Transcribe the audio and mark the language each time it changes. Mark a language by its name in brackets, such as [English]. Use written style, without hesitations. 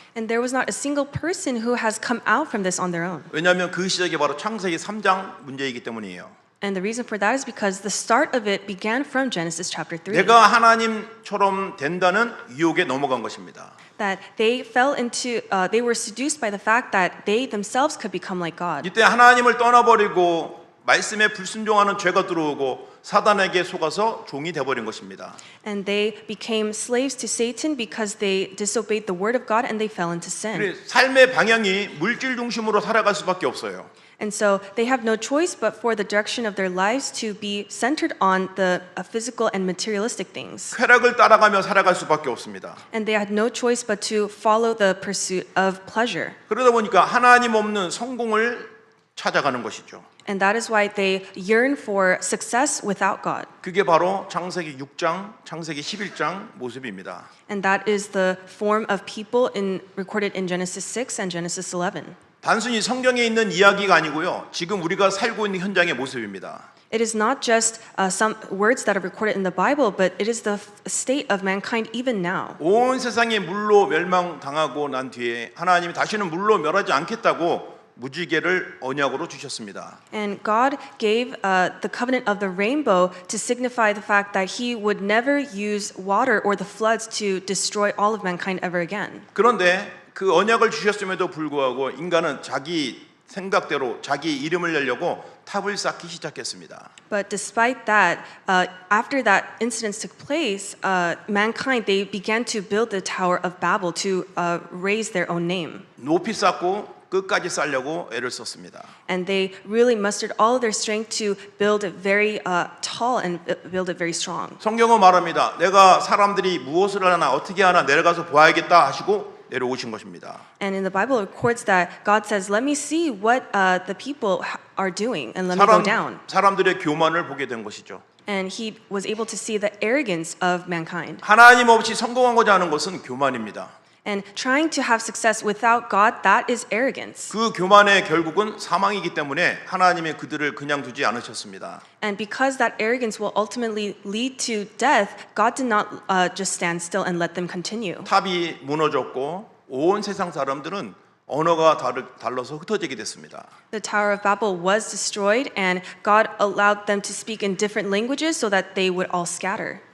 [English] And there was not a single person who has come out from this on their own. [Korean] 왜냐하면 그 시작이 바로 창세기 3장 문제이기 때문이에요. [English] And the reason for that is because the start of it began from Genesis chapter 3. [Korean] 내가 하나님처럼 된다는 유혹에 넘어간 것입니다. [English] That they fell into, they were seduced by the fact that they themselves could become like God. [Korean] 이때 하나님을 떠나버리고 말씀에 불순종하는 죄가 들어오고 사단에게 속아서 종이 되어버린 것입니다. [English] And they became slaves to Satan because they disobeyed the word of God and they fell into sin. [Korean] 그래서 삶의 방향이 물질 중심으로 살아갈 수밖에 없어요. [English] And so they have no choice but for the direction of their lives to be centered on the physical and materialistic things. [Korean] 쾌락을 따라가며 살아갈 수밖에 없습니다. [English] And they had no choice but to follow the pursuit of pleasure. [Korean] 그러다 보니까 하나님 없는 성공을 찾아가는 것이죠. [English] And that is why they yearn for success without God. [Korean] 그게 바로 창세기 6장, 창세기 11장 모습입니다. [English] And that is the form of people recorded in Genesis 6 and Genesis 11. [Korean] 단순히 성경에 있는 이야기가 아니고요. 지금 우리가 살고 있는 현장의 모습입니다. [English] It is not just some words that are recorded in the Bible, but it is the state of mankind even now. [Korean] 온 세상이 물로 멸망당하고 난 뒤에 하나님이 다시는 물로 멸하지 않겠다고 무지개를 언약으로 주셨습니다. [English] And God gave the covenant of the rainbow to signify the fact that He would never use water or the floods to destroy all of mankind ever again. [Korean] 그런데 그 언약을 주셨음에도 불구하고 인간은 자기 생각대로 자기 이름을 내려고 탑을 쌓기 시작했습니다. [English] But despite that, after that incident took place, mankind they began to build the Tower of Babel to raise their own name. [Korean] 높이 쌓고 끝까지 쌓려고 애를 썼습니다. [English] And they really mustered all of their strength to build it very tall and build it very strong. [Korean] 성경은 말합니다. 내가 사람들이 무엇을 하나 어떻게 하나 내려가서 보아야겠다 하시고 내려오신 것입니다. [English] And in the Bible it records that God says, "Let me see what the people are doing, and let me go down." [Korean] 사람들의 교만을 보게 된 것이죠. [English] And he was able to see the arrogance of mankind. [Korean] 하나님 없이 성공하고자 하는 것은 교만입니다. [English] And trying to have success without God, that is arrogance. [Korean] 그 교만의 결국은 사망이기 때문에 하나님이 그들을 그냥 두지 않으셨습니다. [English] And because that arrogance will ultimately lead to death, God did not just stand still and let them continue. [Korean] 탑이 무너졌고 온 세상 사람들은 언어가 달라서 흩어지게 됐습니다. [English] The Tower of Babel was destroyed, and God allowed them to speak in different languages so that they would all scatter.